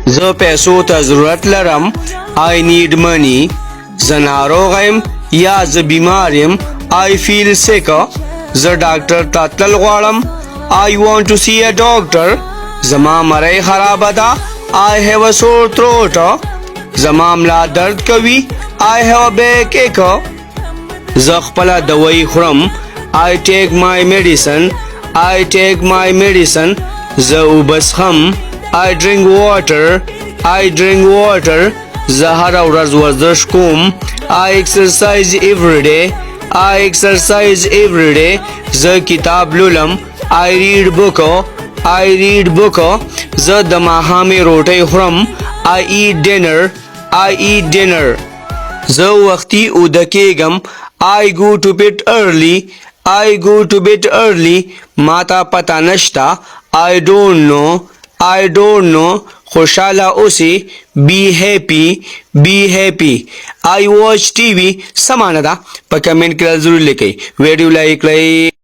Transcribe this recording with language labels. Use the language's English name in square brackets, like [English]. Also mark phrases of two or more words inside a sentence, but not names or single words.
[Pashto] زه پیسو ته ضرورت لرم. [English] I need money. [Pashto] زه ناروغ یم یا زه بیمار یم. [English] I feel sick. [Pashto] زه ډاکټر ته تلل غواړم. [English] I want to see a doctor. [Pashto] زما مرۍ خرابه ده. [English] I have a sore throat. [Pashto] زما ملا درد کوي. [English] I have a backache. [Pashto] زه خپله دوايي خورم. [English] I take my medicine. I take my medicine. [Pashto] زه اوبه څښم. [English] I drink water. I drink water. [Pashto] زه هره ورځ ورزش کوم. [English] I exercise every day. I exercise every day. [Pashto] زه کتاب لولم. [English] I read book. I read book. [Pashto] زه د ماښامې روټۍ خورم. [English] I eat dinner. I eat dinner. [Pashto] زه وختي اوده کېږم. [English] I go to bed early. I go to bed early. [Pashto] ما ته پته نشته. [English] I don't know. I don't know. [Pashto] خوشحاله اوسئ. [English] Be happy. Be happy. I watch TV. [Pashto] څه معنی ده؟ په کمنټ کې ضرور لیکئ. ویډیو لایک کړئ.